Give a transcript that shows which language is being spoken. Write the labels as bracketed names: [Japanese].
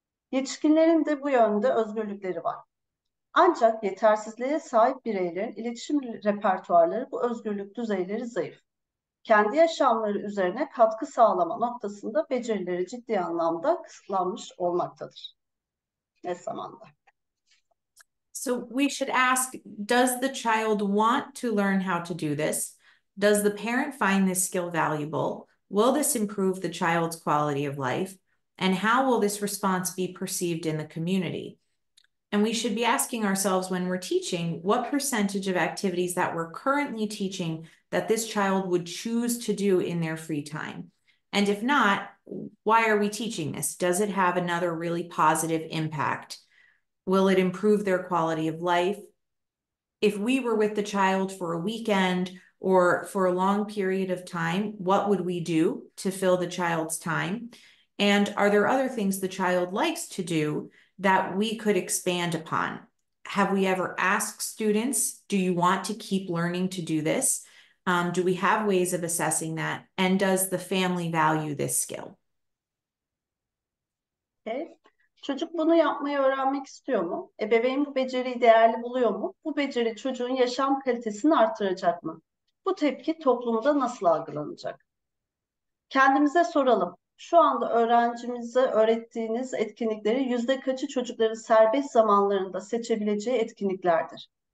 [Turkish] Yetişkinlerin de bu yönde özgürlükleri var. Ancak yetersizliğe sahip bireylerin iletişim repertuarları bu özgürlük düzeyleri zayıf. Kendi yaşamları üzerine katkı sağlama noktasında becerileri ciddi anlamda kısıtlanmış olmaktadır. Ne zamanda? [English] So we should ask, does the child want to learn how to do this? Does the parent find this skill valuable? Will this improve the child's quality of life? And how will this response be perceived in the community? And we should be asking ourselves when we're teaching, what percentage of activities that we're currently teaching that this child would choose to do in their free time? And if not, why are we teaching this? Does it have another really positive impact? Will it improve their quality of life? If we were with the child for a weekend or for a long period of time, what would we do to fill the child's time? And are there other things the child likes to do that we could expand upon? Have we ever asked students, do you want to keep learning to do this? Do we have ways of assessing that? And does the family value this skill? Okay. [Turkish] Çocuk bunu yapmayı öğrenmek istiyor mu? Ebeveyn bu beceriyi değerli buluyor mu? Bu beceri çocuğun yaşam kalitesini artıracak mı? Bu tepki toplumda nasıl algılanacak? Kendimize soralım. Şu anda öğrencimize öğrettiğiniz etkinlikleri yüzde kaçı çocukların serbest zamanlarında seçebileceği etkinliklerdir?